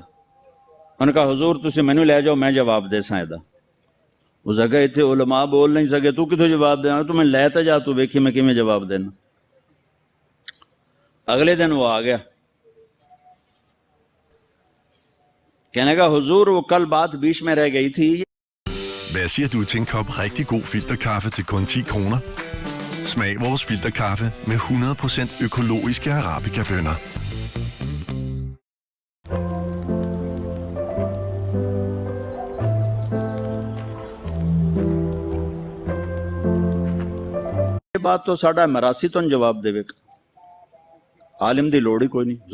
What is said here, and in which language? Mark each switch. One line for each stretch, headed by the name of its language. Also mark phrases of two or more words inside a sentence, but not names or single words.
Punjabi: انہوں نے کہا حضور تسی مینوں لے جاؤ میں جواب دے ساں.
Urdu: اس جگہ اتنے علماء بول نہیں سکے تو کتوں جواب دینا؟
Punjabi: تو میں لے تے جا تو ویکھی میں کیویں جواب دینا.
Urdu: اگلے دن وہ آ گیا کہنے کا حضور وہ کل بات بیچ میں رہ گئی تھی.
Danish: Hvad siger du til en kop rigtig god filterkaffe til kun 10 kroner? Smag vores filterkaffe med 100% økologiske Arabica-bønner.
Punjabi: یہ بات تو ساڈا مراسی تو جواب دے گا. عالم دی لوڑ ہی کوئی نہیں.